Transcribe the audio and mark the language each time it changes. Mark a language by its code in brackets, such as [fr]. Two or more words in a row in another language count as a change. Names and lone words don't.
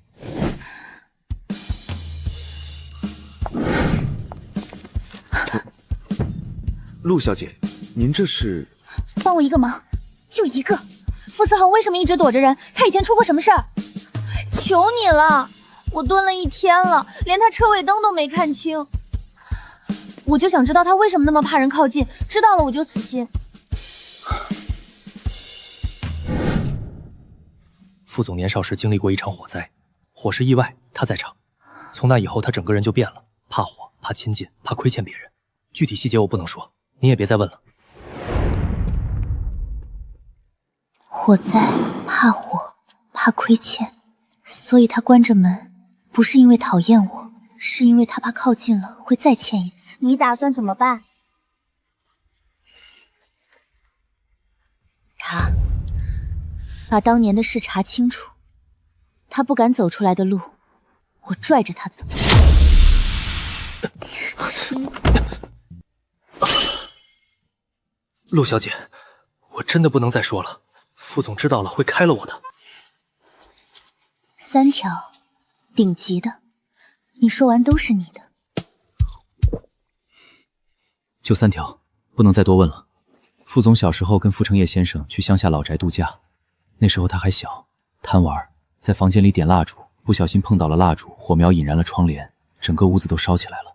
[zh] 陆小姐，您这是？帮我一個忙，就一個。傅思恒為什麼一直躲着人？他以前出過什麼事兒？求你了，我蹲了1天了，連他車尾燈都沒看清。我就想知道他為什麼那麼怕人靠近，知道了我就死心。傅總年少時經歷過一場火災，火是意外，他在場。從那以後，他整個人就變了，怕火，怕親近，怕虧欠別人。具體細節我不能說，你也別再問了。火災，怕火，怕虧欠，所以他關着門，不是因為討厭我，是因為他怕靠近了會再欠一次。你打算怎麼辦？查，把當年的事查清楚。他不敢走出來的路，我拽着他走。陆小姐，我真的不能再說了，副总知道了会開了我的。 3 條，頂級的，你說完都是你的。就3條，不能再多問了。副總小時候跟傅成業先生去鄉下老宅度假，那時候他還小，貪玩，在房間裡點蠟燭，不小心碰到了蠟燭，火苗引燃了窗簾，整個屋子都燒起來了。